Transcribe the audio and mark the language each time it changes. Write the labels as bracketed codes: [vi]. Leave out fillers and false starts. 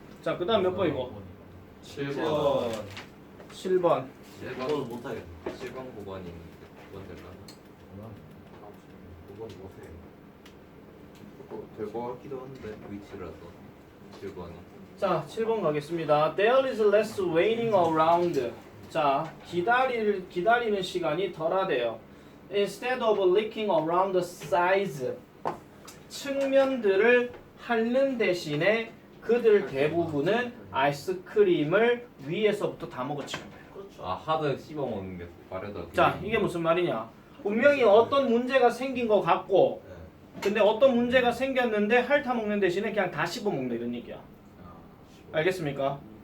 [ko] 자 그 다음 몇 번이고? 7번. 7번. 7번은 못하겠네. 7번 9번이 9번 될까? 9번 못해. 될 것 같기도 한데 위치라서 7번이. 자 7번 가겠습니다. [en] There is less waiting around. [ko] 자 기다리는 시간이 덜하대요. [en] Instead of licking around the sides. [ko] 측면들을 핥는 대신에 그들 대부분은 아이스크림을 위에서부터 다 먹었지. 그렇죠. 아 하드 씹어 먹는 게 빠르다. 자 이게 무슨 말이냐? 분명히 어떤 문제가 생긴 것 같고 근데 어떤 문제가 생겼는데 핥아 먹는 대신에 그냥 다 씹어 먹는 이런 얘기야. 알겠습니까?